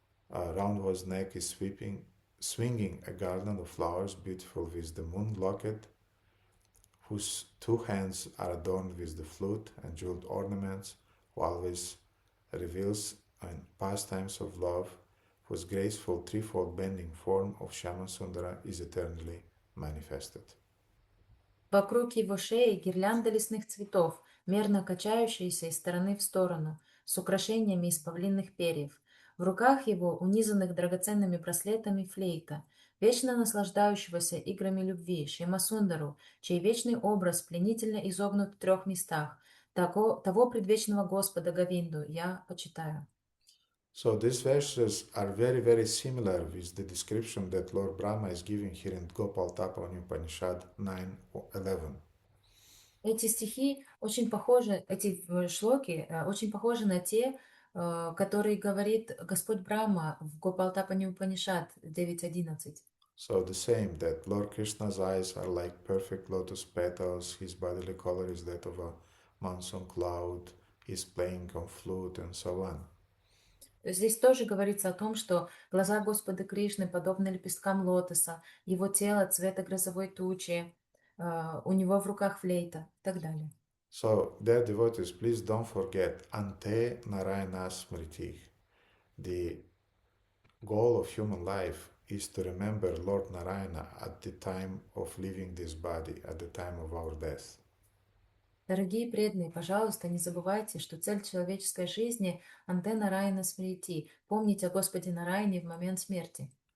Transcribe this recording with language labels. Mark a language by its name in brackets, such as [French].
[English] Around whose neck is swinging a garland of flowers beautiful with the moon locket, whose two hands are adorned with the flute and jeweled ornaments, who always reveals in pastimes of love, whose graceful threefold bending form of Shama Sundara is eternally manifested. [Russian] Вокруг его шеи гирлянда лесных цветов, мерно качающиеся из стороны в сторону, с украшениями из павлинных перьев. В руках его, унизанных драгоценными браслетами, флейта, вечно наслаждающегося играми любви, Шьямасундару, чей вечный образ пленительно изогнут в 3 местах, того предвечного Господа Говинду я почитаю. [English] So these verses are very similar with the description that Lord Brahma is giving here in Gopal Tapani Upanishad 9:11. [Russian] Эти стихи очень похожи, эти шлоки очень похожи на те, которые говорит Господь Брахма в Гопалтапани Упанишад 9.11. [English] So the same, that Lord Krishna's eyes are like perfect lotus petals, his bodily color is that of a monsoon cloud, he's playing on flute and so on. [Russian] Здесь тоже говорится о том, что глаза Господа Кришны подобны лепесткам лотоса, его тело цвета грозовой тучи, у него в руках флейта и так далее. [English] So, dear devotees, please don't forget Ante Narayana Smriti. The goal of human life is to remember Lord Narayana at the time of leaving this body, at the time of our death. [Russian] Дорогие преданные, пожалуйста, не забывайте, что цель человеческой жизни — Анте Нараяна Смрити, помнить о Господе Нараяне в момент смерти.